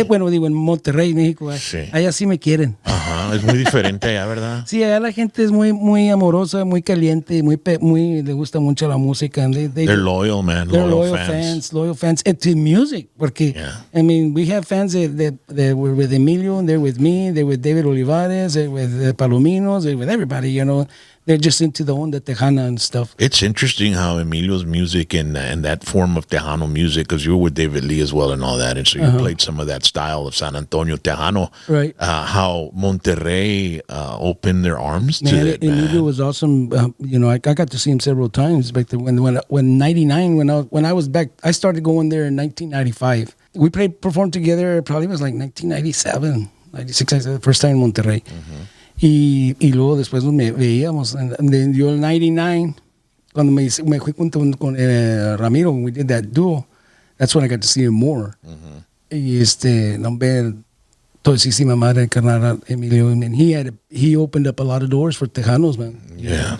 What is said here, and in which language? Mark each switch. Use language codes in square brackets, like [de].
[es] Bueno, digo, en Monterrey, México, allá sí me quieren. Ajá, es muy diferente allá, ¿verdad? Sí, allá la gente es muy, muy amorosa, muy caliente, muy le gusta mucho la música. [en] They're loyal, man. They're loyal fans. And to music, porque, I mean, we have fans that were with Emilio, and they're with me, they're with David Olivares, they're with Palominos, they're with everybody, They're just into the onda Tejana and stuff. It's interesting how Emilio's music and that form of Tejano music, because you were with David Lee as well and all that, and so you played some of that style of San Antonio Tejano. Right. How Monterrey opened their arms to it. Emilio was awesome. I got to see him several times back then. When 99, when I was back, I started going there in 1995. We performed together. Probably was like 1997, 96. The first time in Monterrey. [es] Y luego después nos veíamos. [en] And [es] yo el 99, cuando me fui con Ramiro, [en] we did that duo, that's when I got to see him more. [es] Y nombre, todísima madre carnal [en] Emilio, and he opened up a lot of doors for Tejanos, man. Yeah.